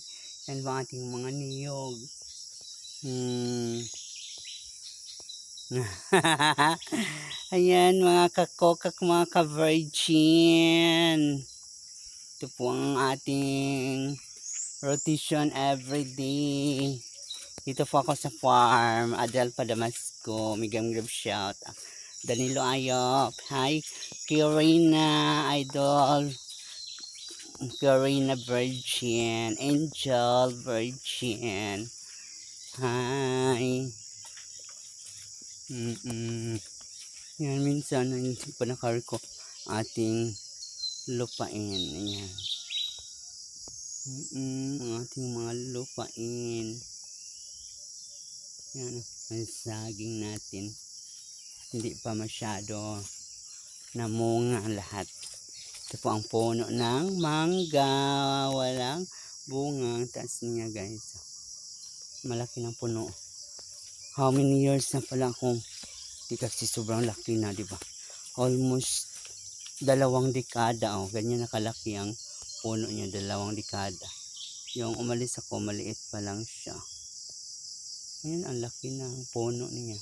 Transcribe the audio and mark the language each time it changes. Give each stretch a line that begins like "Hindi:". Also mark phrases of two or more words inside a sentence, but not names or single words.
Filipino: Yan po ang ating mga niyog. Ayan mga kakukak, mga ka-virgin. Ito po ang ating rotation
English: every day.
Filipino: Dito po ako sa farm, Adel Padamasco, Migam Grab shout. Danilo Ayop, hi Kirina Idol, Kirina Virgin, Angel Virgin, hi. Yan, minsan hindi pa nakariko ating lupain. Ayan. Ang ating mga lupain. Yan, ang saging natin. Hindi pa masyado namunga lahat. Ito po ang puno ng mangga. Walang bunga. Taas niya guys. Malaki ng puno.
English: How many years
Filipino: na pala akong di kasi sobrang laki na, di ba? Almost 2 dekada. Oh. Ganyan nakalaki ang puno niya. 2 dekada. Yung umalis ako, maliit pa lang siya. Ayan, ang laki na ang puno niya.